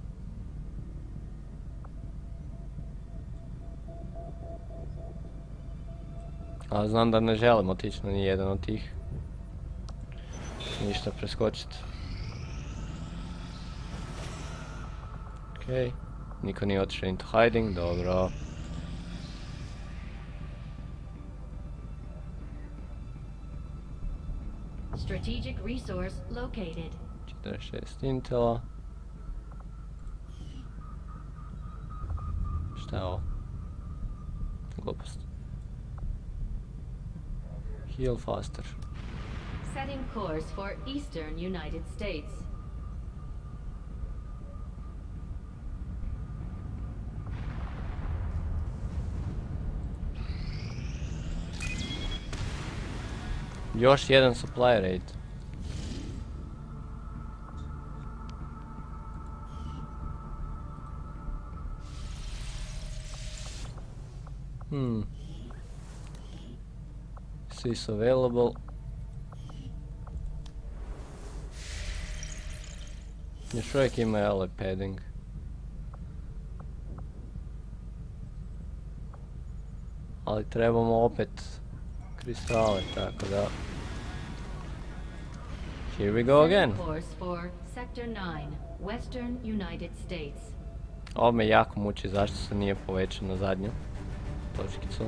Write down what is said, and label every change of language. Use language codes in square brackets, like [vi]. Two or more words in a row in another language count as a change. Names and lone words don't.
[hr] Ali znam da ne želim otići na nijedan od tih. Ništa preskočiti. Okej. Niko nije otišao [en] into hiding, [hr] dobro. [en] Strategic resource located. [hr] 46 intela. Šta je ovo? Glupost. [en] Heal faster. Setting course for Eastern United States. [hr] Još jedan [en] supply raid. Sys available. [hr] Još uvijek ima [en] ally padding. [hr] Ali trebamo opet kristale, tako da... [en] Here we go again. Setting course for Sector 9, Western United States. [hr] Ovo me jako muči zašto se nije povećao na zadnju točkicu.